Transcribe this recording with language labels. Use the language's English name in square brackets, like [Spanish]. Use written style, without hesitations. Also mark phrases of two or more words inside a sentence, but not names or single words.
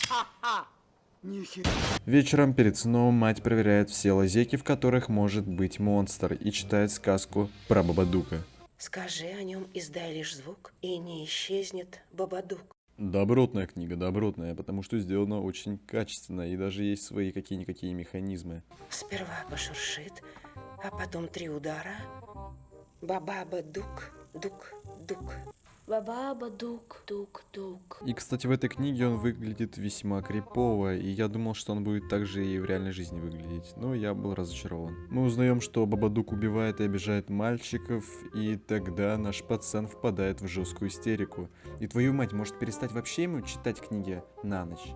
[Russian] Вечером перед сном мать проверяет все лазейки, в которых может быть монстр, и читает сказку про Бабадука. Скажи о нем, издай лишь звук, и не исчезнет Бабадук. Добротная книга, добротная, потому что сделана очень качественно, и даже есть свои какие-никакие механизмы. Сперва пошуршит, а потом 3 удара. Бабаба-дук, дук-дук. Бабаба, дук, дук, дук. И, кстати, в этой книге он выглядит весьма крипово, и я думал, что он будет так же и в реальной жизни выглядеть, но я был разочарован. Мы узнаем, что Бабадук убивает и обижает мальчиков, и тогда наш пацан впадает в жесткую истерику. И твою мать может перестать вообще ему читать книги на ночь.